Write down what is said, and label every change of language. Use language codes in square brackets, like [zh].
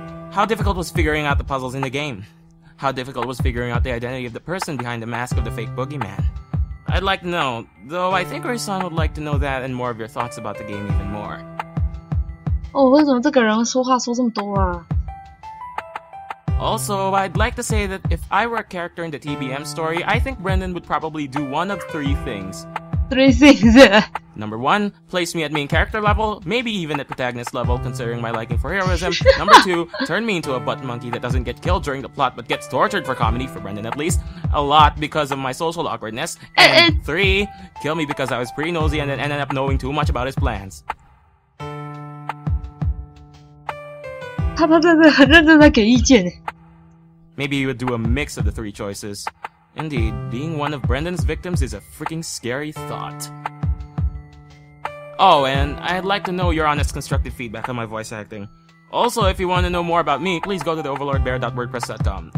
[en] How difficult was figuring out the puzzles in the game? How difficult was figuring out the identity of the person behind the mask of the fake boogeyman? I'd like to know, though I think Uri-san would like to know that and more of your thoughts about the game even more. [zh] 为什么这个人说话说这么多啊？ [en] Also, I'd like to say that if I were a character in the TBM story, I think Brendan would probably do one of three things. 3 things. Number 1, place me at main character level, maybe even at protagonist level, considering my liking for heroism. Number 2, turn me into a butt monkey that doesn't get killed during the plot but gets tortured for comedy, for Brendan at least, a lot because of my social awkwardness. And 3, kill me because I was pretty nosy and then ended up knowing too much about his plans. [zh] 他真的很认真在给意见。 [en] Maybe you would do a mix of the 3 choices. Indeed, being one of Brendan's victims is a freaking scary thought. Oh, and I'd like to know your honest, constructive feedback on my voice acting. Also, if you want to know more about me, please go to theoverlordbear.wordpress.com.